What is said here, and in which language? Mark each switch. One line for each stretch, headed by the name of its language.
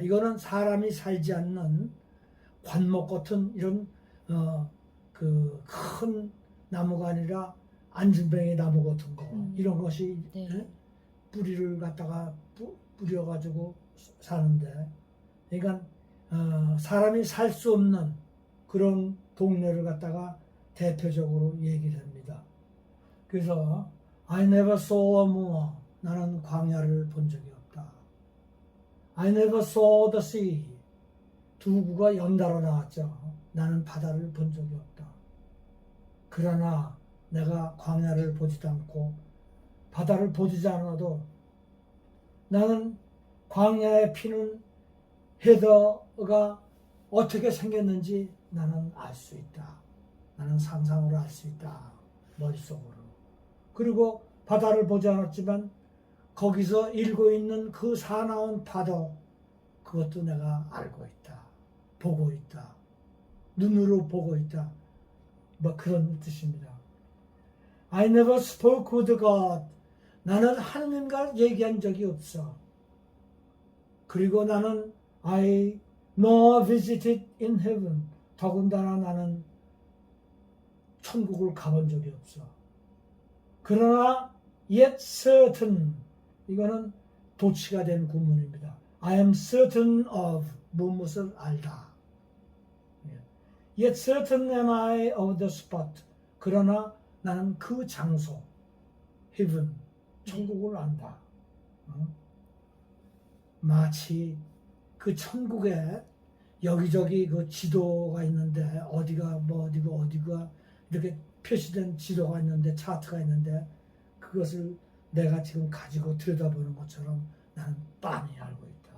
Korean: 이거는 사람이 살지 않는 관목 같은 이런 그 큰 나무가 아니라 안진뱅이 나무 같은 거 이런 것이 네. 예? 뿌리를 갖다가 뿌려가지고 사는데, 그러니까 사람이 살 수 없는 그런 동네를 갖다가 대표적으로 얘기를 합니다. 그래서
English: I never saw a moor.
Korean: 나는 광야를 본 적이 없다.
English: I never saw the sea.
Korean: 두 구가 연달아 나왔죠. 나는 바다를 본 적이 없다. 그러나 내가 광야를 보지도 않고 바다를 보지 않아도 나는 광야에 피는 헤더가 어떻게 생겼는지 나는 알 수 있다. 나는 상상으로 알 수 있다. 머릿속으로. 그리고 바다를 보지 않았지만 거기서 일고 있는 그 사나운 파도, 그것도 내가 알고 있다. 보고 있다. 눈으로 보고 있다. 뭐 그런 뜻입니다.
English: I never spoke with God.
Korean: 나는 하느님과 얘기한 적이 없어. 그리고 나는
English: I nor visited in heaven.
Korean: 더군다나 나는 천국을 가본 적이 없어. 그러나
English: yet certain.
Korean: 이거는 도치가 된 구문입니다.
English: I am certain of.
Korean: 무엇을 알다.
English: Yet certain am I of the spot.
Korean: 그러나 나는 그 장소, heaven, 천국을 안다. 마치 그 천국에 여기저기 그 지도가 있는데 어디가 이렇게 표시된 지도가 있는데 차트가 있는데 그것을 내가 지금 가지고 들여다보는 것처럼 나는 빤히 알고 있다.